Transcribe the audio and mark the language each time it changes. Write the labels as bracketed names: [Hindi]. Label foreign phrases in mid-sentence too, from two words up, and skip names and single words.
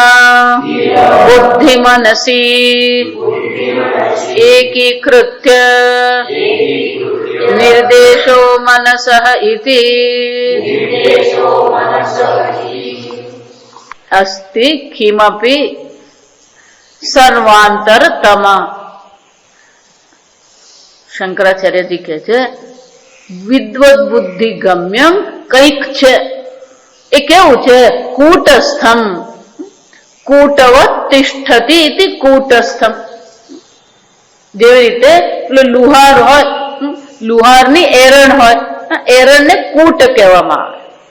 [Sanskrit] बुद्धिमनसि एकीकृत्य निर्देशो मनसः इति अस्ति किमपि सर्वांतरतम. [Gujarati] શંકરાચાર્ય જી કહે છે [Sanskrit] વિદ્વદ બુદ્ધિ ગમ્યમ [Gujarati] કંઈક છે. એ કેવું છે? [Sanskrit] કૂટસ્થમ કૂટવત તિષ્ઠતિ ઇતિ કૂટસ્થમ. [Gujarati] જેવી રીતે પેલો લુહાર હોય, લુહારની એરણ હોય, એરણને કૂટ કહેવામાં આવે.